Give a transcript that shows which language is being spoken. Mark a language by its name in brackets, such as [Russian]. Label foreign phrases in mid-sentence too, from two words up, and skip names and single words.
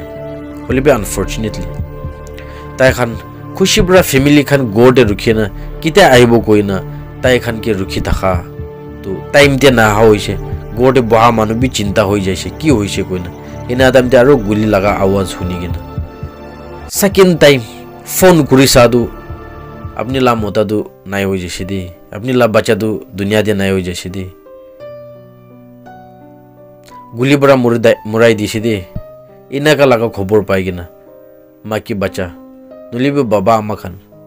[Naga Pidgin] holi bi unfortunately tai khan khushi bra family khan god e rukhina kita aibo koina tai khan ke rukhi thaka to time te na hoise god e baha manu bi chinta hoi jaise ki hoise koina ina adam te aro guli laga awaz huni gina second time phone kuri sadu apni la mota du nai hoi jaise de apni la bacha du dunia de nai hoi jaise de guli bra murai dise de ina ka laga khobor pai gina maki bacha nulibe baba ama khan